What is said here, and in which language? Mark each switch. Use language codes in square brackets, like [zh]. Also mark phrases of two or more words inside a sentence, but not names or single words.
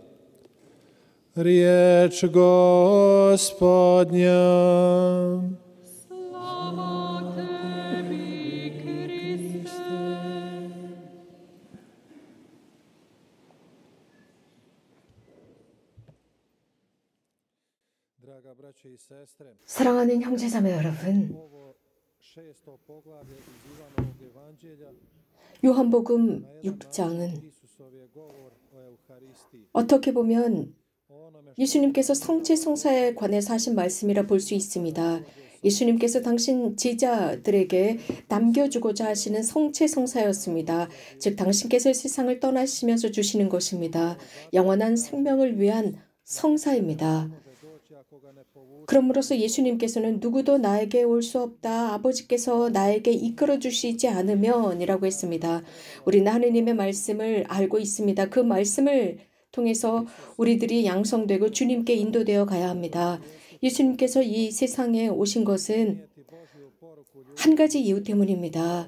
[hr] Riječ Gospodnja. Slava tebi, Kriste. Draga braće i sestre, [ko] 사랑하는 형제자매 여러분, [hr] ovo 6. poglavlje iz Ivanovog evanđelja [ko] 요한복음 6장은 [hr] Isusov je govor o Euharistiji. [ko] 어떻게 보면 [hr] O onome [ko] 예수님께서 성체 성사에 관해서 하신 말씀이라 볼 수 있습니다. 예수님께서 당신 제자들에게 남겨주고자 하시는 성체 성사였습니다. 즉 당신께서 세상을 떠나시면서 주시는 것입니다. 영원한 생명을 위한 성사입니다. [hr] doći ako ga ne povuče. [ko] 그럼으로써 예수님께서는 누구도 나에게 올 수 없다. 아버지께서 나에게 이끌어 주시지 않으면 이라고 했습니다. 우리는 하느님의 말씀을 알고 있습니다. 그 말씀을 통해서 우리들이 양성되고 주님께 인도되어 가야 합니다. 예수님께서 이 세상에 오신 것은 한 가지 이유 때문입니다.